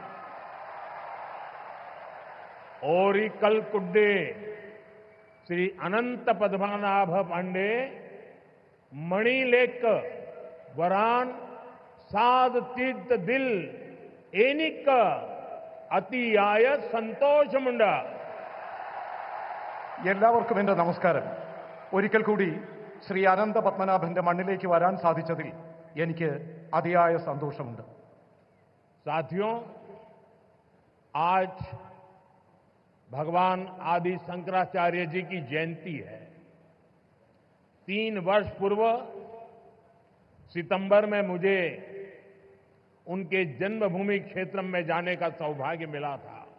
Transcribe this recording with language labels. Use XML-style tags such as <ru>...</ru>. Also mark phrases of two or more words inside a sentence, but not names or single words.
<ml>ഓറിക്കൽ കുഡ്ഡേ ശ്രീ അനന്ത പദ്മനാഭ പാണ്ഡെ മണിലേക്ക് വരാൻ സാദ് തീർത്ഥ ദിൽ എനിക്ക് അതിയായ സന്തോഷമുണ്ട്. എല്ലാവർക്കും എൻ്റെ നമസ്കാരം. ഒരിക്കൽ കൂടി ശ്രീ അനന്ത പത്മനാഭന്റെ മണ്ണിലേക്ക് വരാൻ സാധിച്ചതിൽ എനിക്ക് അതിയായ സന്തോഷമുണ്ട്.</ml> <hi>साथियों, आज भगवान आदि शंकराचार्य जी की जयंती है. 3 वर्ष पूर्व सितंबर में मुझे उनके जन्मभूमि क्षेत्र में जाने का सौभाग्य मिला था.</hi>